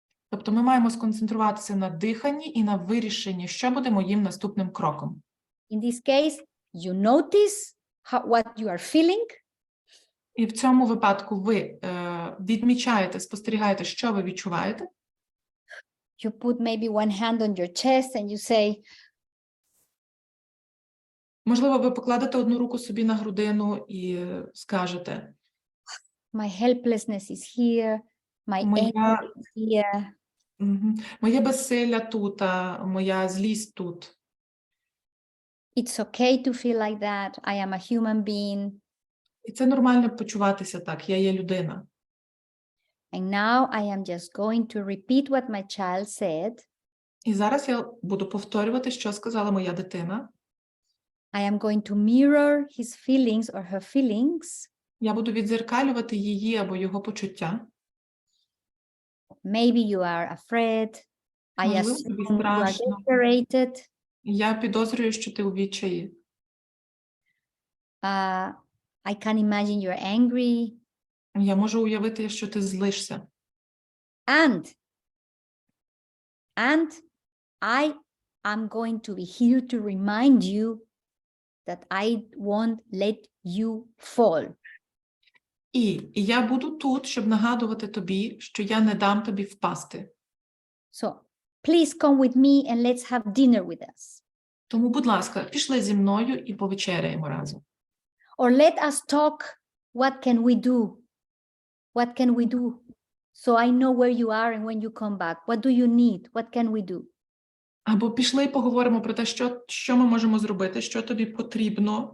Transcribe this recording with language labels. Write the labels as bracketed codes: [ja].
[uk] Тобто ми маємо сконцентруватися на диханні і на вирішенні, що буде моїм наступним кроком. [en] In this case, you notice what you are feeling. [uk] І в цьому випадку ви відмічаєте, спостерігаєте, що ви відчуваєте. [en] You put maybe one hand on your chest and you say, [uk] можливо, ви покладете одну руку собі на грудину і скажете, [en] my helplessness is here, my anger is here. [uk] Моє безсилля тут, моя злість тут. [en] It's okay to feel like that. I am a human being. [uk] І це нормально почуватися так, я є людина. [en] And now I am just going to repeat what my child said. [uk] І зараз я буду повторювати, що сказала моя дитина. [en] I am going to mirror his feelings or her feelings. [uk] Я буду віддзеркалювати її або його почуття. [en] Maybe you are afraid. I assume you are desperate. [uk] Я підозрюю, що ти у відчаї. [en] I can imagine you're angry. [uk] Я можу уявити, що ти злишся. [en] And I am going to be here to remind you that I won't let you fall. [uk] І я буду тут, щоб нагадувати тобі, що я не дам тобі впасти. [en] So, please come with me and let's have dinner with us. [uk] Тому, будь ласка, пішли зі мною і повечеряємо разом. [en] Or let us talk, what can we do? What can we do? So I know where you are and when you come back. What do you need? What can we do? [uk] Або пішли і поговоримо про те, що ми можемо зробити, що тобі потрібно.